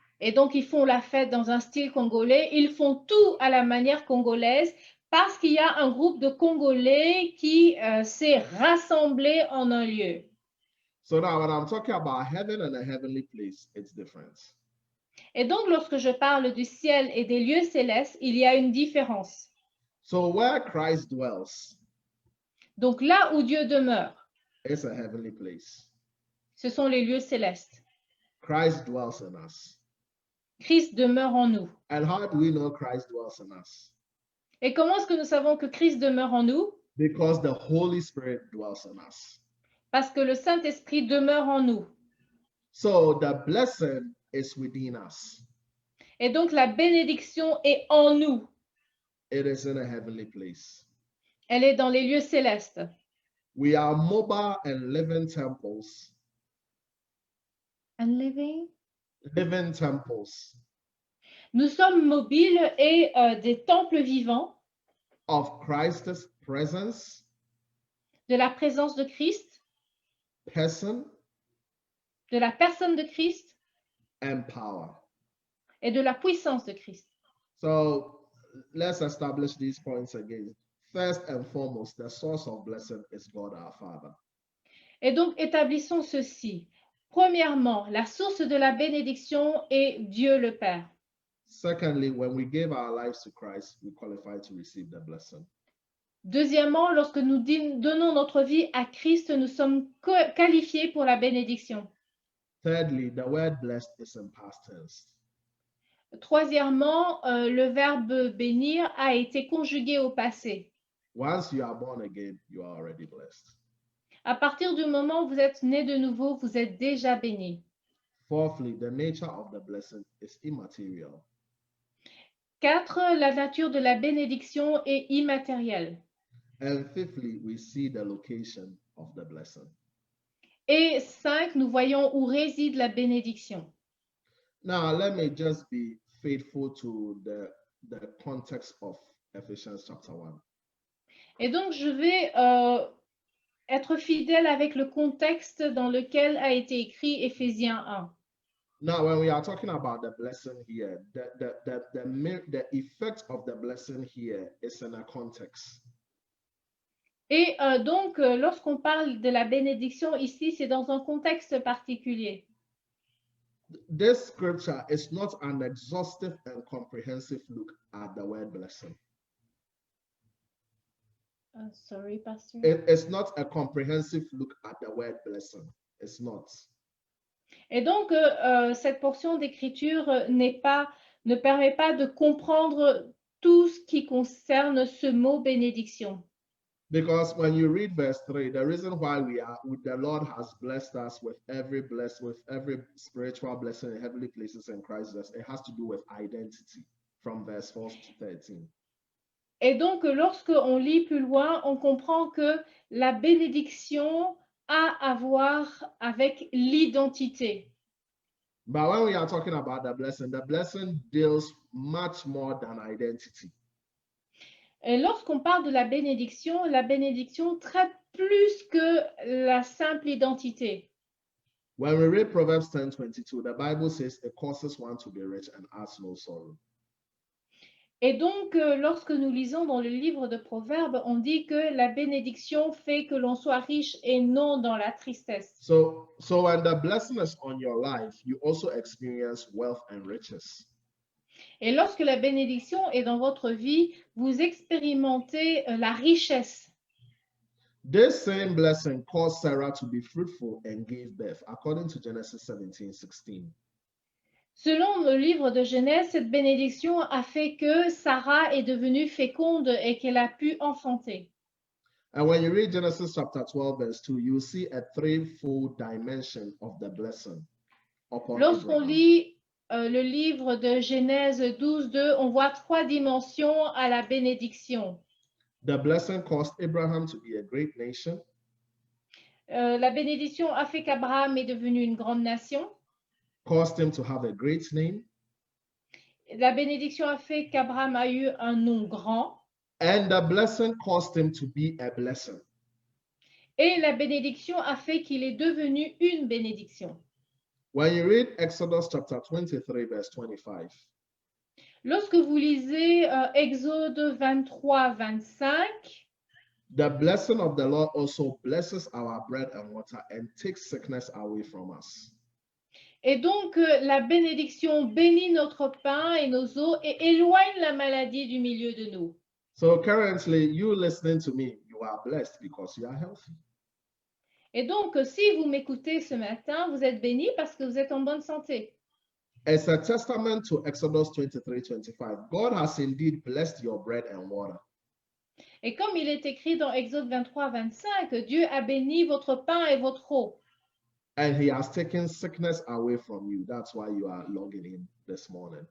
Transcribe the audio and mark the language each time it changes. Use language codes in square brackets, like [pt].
[fr] Et donc, ils font la fête dans un style congolais. Ils font tout à la manière congolaise parce qu'il y a un groupe de Congolais qui s'est rassemblé en un lieu. [en] So now when I'm talking about heaven and a heavenly place, it's different. [fr] Et donc, lorsque je parle du ciel et des lieux célestes, il y a une différence. [en] So where Christ dwells, [fr] donc là où Dieu demeure, [en] it's a heavenly place. [fr] Ce sont les lieux célestes. [en] Christ dwells in us. [fr] Christ demeure en nous. [en] And how do we know Christ dwells in us? [fr] Et comment est-ce que nous savons que Christ demeure en nous? [en] Because the Holy Spirit dwells in us. [fr] Parce que le Saint-Esprit demeure en nous. [en] So the blessing is within us. [fr] Et donc la bénédiction est en nous. [en] It is in a heavenly place. [fr] Elle est dans les lieux célestes. [en] We are mobile and living temples. And living? Living temples. [fr] Nous sommes mobiles et des temples vivants. [en] Of Christ's presence. [fr] De la présence de Christ. [en] Person. [fr] De la personne de Christ. [en] And power. [fr] Et de la puissance de Christ. [en] So let's establish these points again. First and foremost, the source of blessing is God our Father. [fr] Et donc établissons ceci. Premièrement, la source de la bénédiction est Dieu le Père. [en] Secondly, when we give our lives to Christ, we qualify to receive the blessing. [fr] Deuxièmement, lorsque nous donnons notre vie à Christ, nous sommes qualifiés pour la bénédiction. [en] Thirdly, the word blessed is in past tense. [fr] Troisièmement, le verbe bénir a été conjugué au passé. [en] Once you are born again, you are already blessed. [fr] À partir du moment où vous êtes né de nouveau, vous êtes déjà béni. [en] Fourthly, the nature of the blessing is immaterial. [fr] 4. La nature de la bénédiction est immatérielle. [en] And fifthly, we see the location of the blessing. [fr] Et 5. Nous voyons où réside la bénédiction. [en] Now, let me just be faithful to the context of Ephesians chapter 1. [fr] Et donc, je vais être fidèle avec le contexte dans lequel a été écrit Éphésiens 1. [en] Now, when we are talking about the blessing here, the effect of the blessing here is in a context. [fr] Et donc, lorsqu'on parle de la bénédiction ici, c'est dans un contexte particulier. [en] This scripture is not an exhaustive and comprehensive look at the word blessing. Sorry, Pastor. It's not a comprehensive look at the word blessing. It's not. [fr] Et donc, cette portion d'écriture ne permet pas de comprendre tout ce qui concerne ce mot bénédiction. [en] Because when you read verse 3, the reason why the Lord has blessed us with every spiritual blessing in heavenly places in Christ, it has to do with identity from verse 4 to 13. [fr] Et donc, lorsque on lit plus loin, on comprend que la bénédiction a à voir avec l'identité. [en] But when we are talking about the blessing deals much more than identity. [fr] Et lorsqu'on parle de la bénédiction traite plus que la simple identité. [en] When we read Proverbs 10:22, the Bible says it causes one to be rich and adds no sorrow. [fr] Et donc, lorsque nous lisons dans le livre de Proverbes, on dit que la bénédiction fait que l'on soit riche et non dans la tristesse. [en] So when the blessing is on your life, you also experience wealth and riches. [fr] Et lorsque la bénédiction est dans votre vie, vous expérimentez la richesse. [en] This same blessing caused Sarah to be fruitful and gave birth, according to Genesis 17:16. [fr] Selon le livre de Genèse, cette bénédiction a fait que Sarah est devenue féconde et qu'elle a pu enfanter. [en] And when you read Genesis chapter 12, verse 2, you see a threefold dimension of the blessing upon [fr] Lorsqu'on [en] Abraham. [fr] lit le livre de Genèse 12:2, on voit 3 dimensions à la bénédiction. [en] The blessing caused Abraham to be a great nation. [fr] La bénédiction a fait qu'Abraham est devenu une grande nation. [en] Caused him to have a great name. [fr] La bénédiction a fait qu'Abraham a eu un nom grand. [en] And the blessing caused him to be a blessing. [fr] Et la bénédiction a fait qu'il est devenu une bénédiction. [en] When you read Exodus chapter 23, verse 25. [fr] Lorsque vous lisez Exode 23-25, [en] the blessing of the Lord also blesses our bread and water and takes sickness away from us. [fr] Et donc, la bénédiction bénit notre pain et nos eaux et éloigne la maladie du milieu de nous. [en] So currently, you listening to me, you are blessed because you are healthy. [fr] Et donc, si vous m'écoutez ce matin, vous êtes béni parce que vous êtes en bonne santé. [en] As a testament to Exodus 23:25, God has indeed blessed your bread and water. [fr] Et comme il est écrit dans Exode 23, 25, Dieu a béni votre pain et votre eau. [en] And he has taken sickness away from you. That's why you are logging in this morning.